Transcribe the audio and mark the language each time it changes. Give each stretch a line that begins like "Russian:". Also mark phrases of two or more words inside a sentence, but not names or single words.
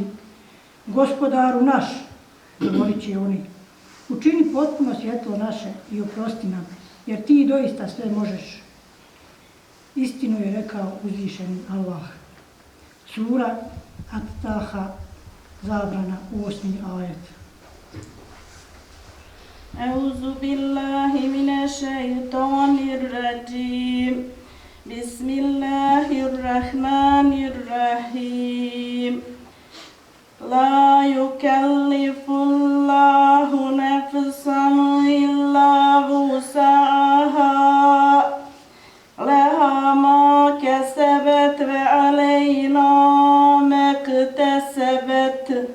Bosnian: Gospodaru naš, govorit će oni, učini potpuno svjetlo naše i oprosti nam, jer ti doista sve možeš. Istinu je rekao uzvišeni Allah. Sura At-Taha, zabrana, 8. ajet.
Arabic: أعوذ بالله من الشيطان الرجيم. Bismillahirrahmanirrahim. لا يكلف الله نفسا إلا وسعها. لها ما كسبت وعلينا ما اكتسبت.